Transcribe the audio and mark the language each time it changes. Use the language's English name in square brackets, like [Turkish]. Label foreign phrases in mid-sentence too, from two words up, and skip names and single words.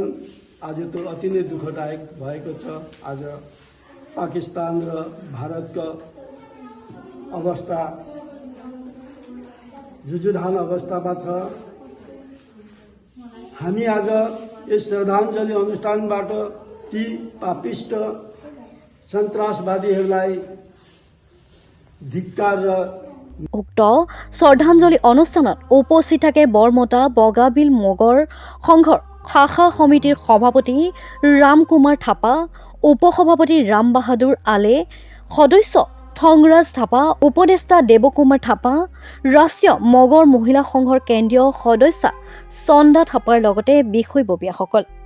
[Nepali] आज त्यो अति नै दुःखदायक भएको छ। आज पाकिस्तान र भारतको अवस्था जुजुधान अवस्थामा छ। हामी आज यस श्रद्धाञ्जली अनुष्ठानबाट ती पापिष्ट सन्तासवादीहरूलाई धिक्कार र [Assamese] উক্ত শ্ৰদ্ধাঞ্জলি অনুষ্ঠানত উপস্থিত থাকে বৰমতা বগাবিল মগৰ সংঘৰ শাখা সমিতিৰ সভাপতি ৰাম কুমাৰ থাপা, উপসভাপতি ৰাম বাহাদুৰ আলে, সদস্য থংৰাজ থাপা, উপদেষ্টা দেৱকুমাৰ থাপা, ৰাষ্ট্ৰীয় মগৰ মহিলা সংঘৰ কেন্দ্ৰীয় সদস্যা চন্দা থাপাৰ লগতে বিষয়ববীয়াসকল।